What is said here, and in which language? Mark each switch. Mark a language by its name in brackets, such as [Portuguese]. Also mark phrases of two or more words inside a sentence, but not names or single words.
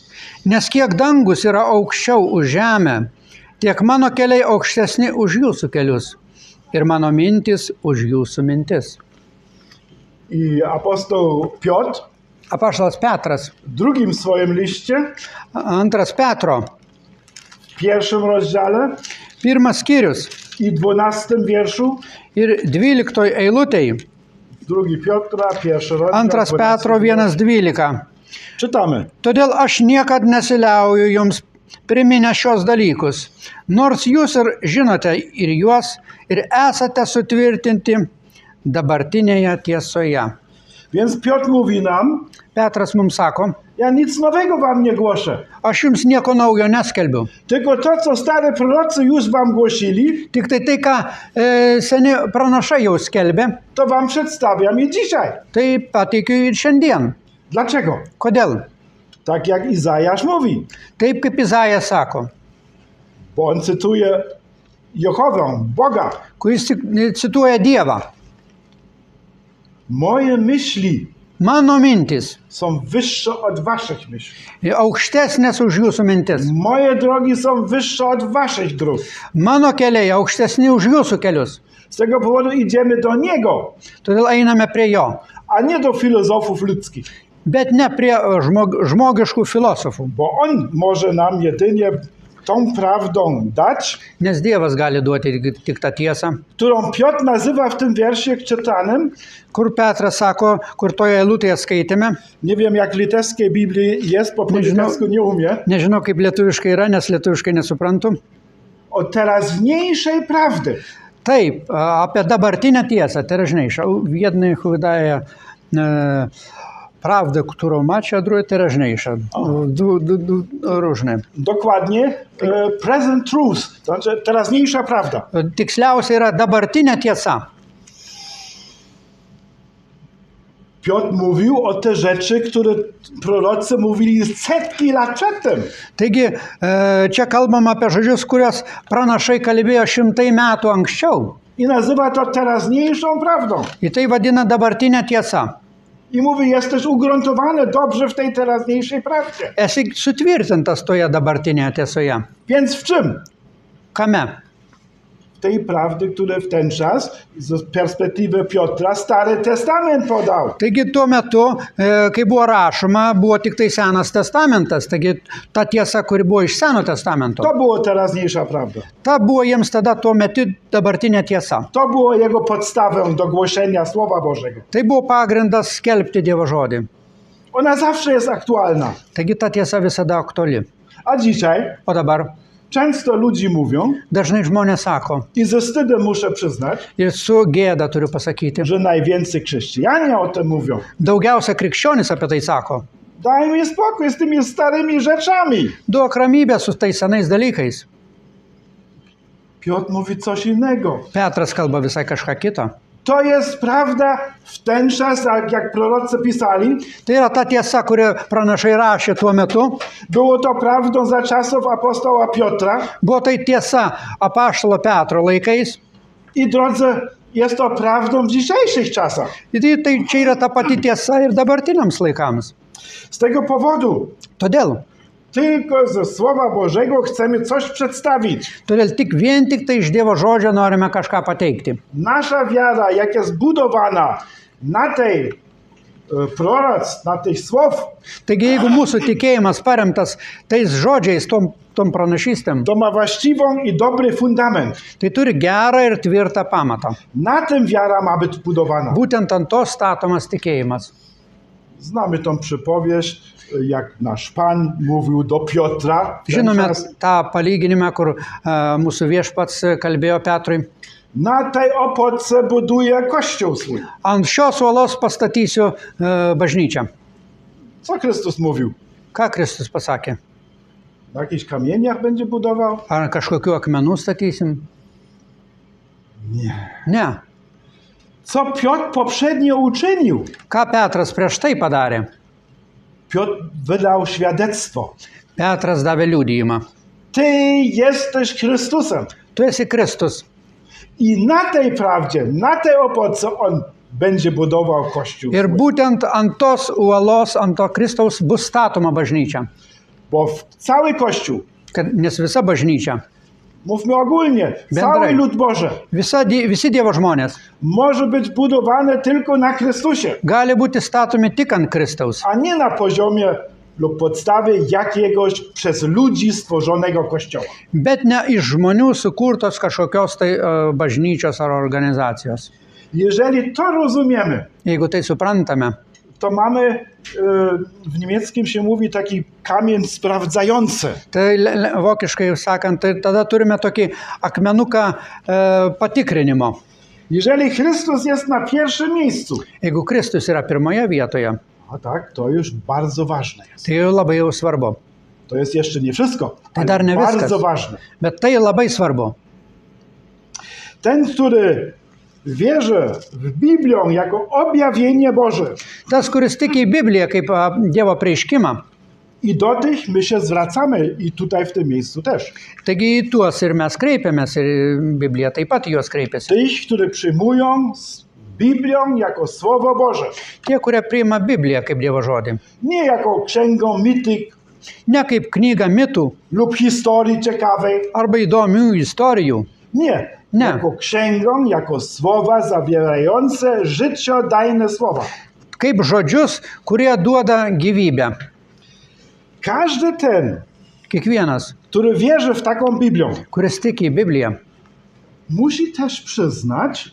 [Lithuanian] Nes kiek dangus yra aukščiau už žemę, tiek mano keliai aukštesni už jūsų kelius ir mano mintis už jūsų mintis. [Polish] i apostoł Piotr [Lithuanian] Apaštalas Petras, [Polish] w drugim swoim liście, [Lithuanian] antras Petro, [Polish] w 1 rozdziale [Lithuanian] pirmas skyrius [Polish] i 12 wierszu, [Lithuanian] ir 12 eilutėj, [Polish] drugi Piotra, 1 rozdział, [Lithuanian] antras 12 Petro [Polish] wiersz. 1:12. Czytamy. [Lithuanian] Todėl aš niekad nesiliauju jums priminę šios dalykus, nors jūs ir žinote ir juos, ir esate sutvirtinti dabartinėje tiesoje. [Polish] Więc Piotr mówi nam, [Lithuanian] Petras mums sako: [Polish] ja nic nowego wam nie głoszę, [Lithuanian] Aš jums nieko naujo neskelbiu. [Polish] tylko to, co stare prorocy już wam głosili, [Lithuanian] Tik tai, ką seni pranašai jau skelbė, [Polish] to wam przedstawiam i dzisiaj. [Lithuanian] tai pateikiu ir šiandien. [Polish] Dlaczego? [Lithuanian] Kodėl? [Polish] Tak jak Izajasz mówi, [Lithuanian] Taip kaip Izaija sako, [Polish] bo on cytuje Jehowę, Boga. [Lithuanian] kuris cituoja Dievą. [Polish] Moje myśli [Lithuanian] Mano mintis [Polish] są wyższe od waszych myśli. [Lithuanian] aukštesnės už jūsų mintis. [Polish] Moje drogi są wyższe od waszych dróg. [Lithuanian] Mano keliai aukštesni už jūsų kelius. [Polish] Z tego powodu idziemy do Niego, [Lithuanian] Todėl einame prie jo. [Polish] a nie do filozofów ludzkich, [Lithuanian] Bet ne prie žmogiškų filosofų. [Polish] bo On może nam jedynie tą prawdą dać, [Lithuanian] Nes Dievas gali duoti tik tą tiesą. [Polish] którą Piotr nazywa w tym wiersie czytanym. [Lithuanian] Kur Petras sako, kur toje eilutėje skaitėme. [Polish] Nie wiem, jak w litewskiej Biblii jest, bo po [Lithuanian] Nežinau. [Polish] litewsku nie umiem. [Lithuanian] Nežinau, kaip lietuviškai yra, nes lietuviškai nesuprantu. [Polish] O teraźniejszej prawdy. [Lithuanian] Taip, apie dabartinę tiesą, [Polish] teraźniejszą. Jednych wydaje prawdę, którą macie, a drugie teraźniejsza. Różne. Dokładnie [English] present truth, [Polish] to znaczy teraźniejsza prawda. [Lithuanian] Tiksliausia yra dabartinė tiesa. [Polish] Piotr mówił o te rzeczy, które prorocy mówili setki lat przedtem. [Lithuanian] Taigi, čia kalbam apie žodžius, kurios pranašai kalbėjo 100 metų anksčiau. [Polish] I nazywa to teraźniejszą prawdą. [Lithuanian] Į tai vadina dabartinę tiesą. [Polish] I mówi, jesteś ugruntowany dobrze w tej teraźniejszej prawdzie. [Lithuanian] Esi sutvirtintas toje dabartinėje tiesoje. [Polish] Więc w czym? [Lithuanian] Kame? [Polish] tej prawdy, które w ten czas z perspektywy Piotra Stary Testament podał. [Lithuanian] Taigi tuo metu, kai buvo rašoma, buvo tik tai Senas testamentas, taigi ta tiesa, kuri buvo iš Seno testamento. [Polish] To było teraźniejsza prawda. [Lithuanian] Ta buvo jiems tada tuo metu dabartinė tiesa. [Polish] To było jego podstawą do głoszenia Słowa Bożego. [Lithuanian] Tai buvo pagrindas skelbti Dievo žodį. [Polish] Ona zawsze jest aktualna. [Lithuanian] Taigi ta tiesa visada aktuali. [Polish] A dzisiaj [Lithuanian] O dabar [Polish] często ludzi mówią, [Lithuanian] dažnai žmonės sako, [Polish] i ze wstydem muszę przyznać, [Lithuanian] ir su gėda turiu pasakyti, [Polish] że najwięcej chrześcijanie o tym mówią. [Lithuanian] daugiausia krikščionis apie tai sako. [Polish] Daj mi spokój z tymi starymi rzeczami. [Lithuanian] Duok ramybę su tais senais dalykais. [Polish] Piotr mówi coś innego. [Lithuanian] Petras kalba visai kažką kitą. [Polish] To jest prawda w ten czas, jak prorocy pisali. [Lithuanian] Tai yra ta tiesa, kurią pranašai rašė tuo metu. [Polish] Było to prawdą za czasów apostoła Piotra. [Lithuanian] Buvo tai tiesa apaštalo Petro laikais. [Polish] I drodzy, jest to prawdą w dzisiejszych czasach. [Lithuanian] Ir tai čia yra ta pati tiesa ir dabartiniams laikams. [Polish] Z tego powodu [Lithuanian] Todėl [Polish] tylko ze Słowa Bożego chcemy coś przedstawić. [Lithuanian] tik vien tik tai iš Dievo žodžio norime kažką pateikti. [Polish] Nasza wiara, jak jest budowana na tej proroctw, na tych słów, [Lithuanian] Taigi jeigu mūsų tikėjimas paremtas tais žodžiais, tom pranašystėm, [Polish] to ma właściwą i dobry fundament. [Lithuanian] tai turi gerą ir tvirtą pamatą. [Polish] Na tym wiara ma być budowana. [Lithuanian] Būtent ant to statomas tikėjimas. [Polish] Znamy tą przypowieść, jak nasz Pan mówił do Piotra. w ten [Lithuanian] Žinome [Polish] czas. [Lithuanian] tą palyginimą, kur mūsų viešpats kalbėjo Petrui. [Polish] Na tej opodce buduje kościół swój. [Lithuanian] Ant šios uolos pastatysiu bažnyčią. [Polish] Co Chrystus mówił? [Lithuanian] Ką Kristus pasakė? [Polish] Na jakichś kamieniach będzie budował? [Lithuanian] Ar kažkokiu akmenų statysim? [Polish] Nie. [Lithuanian] Ne. [Polish] Co Piotr poprzednio uczynił? [Lithuanian] Ką Petras prieš tai padarė? [Polish] Piotr wydał świadectwo. [Lithuanian] Petras davė liudijimą. [Polish] Ty jesteś Chrystusem. [Lithuanian] Tu esi Kristus. [Polish] I na tej prawdzie, na tej opodce on będzie budował kościół. [Lithuanian] Ir [Polish] swój. [Lithuanian] būtent ant tos uolos, ant to Kristaus bus statoma bažnyčia. [Polish] Bo cały kościół, [Lithuanian] Nes visa bažnyčia, [Polish] mówmy ogólnie, [Lithuanian] Bendrai. [Polish] cały lud Boży [Lithuanian] visi Dievo žmonės [Polish] może być budowany tylko na Chrystusie, [Lithuanian] gali būti statomi tik ant Kristaus, [Polish] a nie na poziomie lub podstawie jakiegoś przez ludzi stworzonego kościoła. [Lithuanian] bet ne iš žmonių sukurtos kažkokios tai bažnyčios ar organizacijos. [Polish] Jeżeli to rozumiemy, [Lithuanian] Jeigu tai suprantame, [Polish] to mamy, w niemieckim się mówi taki kamień sprawdzający. [Lithuanian] tai vokiškai sakant, tai tada turime tokį akmenuką patikrinimo. [Polish] Jeżeli Chrystus jest na pierwszym miejscu, [Lithuanian] Jeigu Kristus yra pirmoje vietoje, [Polish] a tak, to już bardzo ważne jest. [Lithuanian] tai jau labai jau svarbu. [Polish] To jest jeszcze nie wszystko, ale [Lithuanian] dar nie [Polish] bardzo [Lithuanian] viskas. [Polish] ważne. [Lithuanian] Bet tai labai svarbu. [Polish] Ten, który wierzy w Biblię jako objawienie Boże, [Lithuanian] Tas, kuris tiki į Bibliją kaip Dievo preiškimą, [Polish] i do tych my się zwracamy i tutaj w tym miejscu też. [Lithuanian] taigi į tuos ir mes kreipiamės, ir Biblija taip pat į juos kreipiasi. [Polish] Tych, którzy przyjmują Biblię jako Słowo Boże, [Lithuanian] Tie, kurie priima Bibliją kaip Dievo žodį. [Polish] nie jako księgą mityk [Lithuanian] Ne kaip knyga mitų [Polish] lub historii ciekawej, [Lithuanian] arba įdomių istorijų. [Polish] nie, Nie. jako księgą, jako słowa zawierające życiodajne słowa. [Lithuanian] Kaip žodžius, kurie duoda gyvybę. [Polish] Każdy ten, [Lithuanian] Kiekvienas, [Polish] który wierzy w taką Biblię, [Lithuanian] kuris tiki į Bibliją, [Polish] musi też przyznać,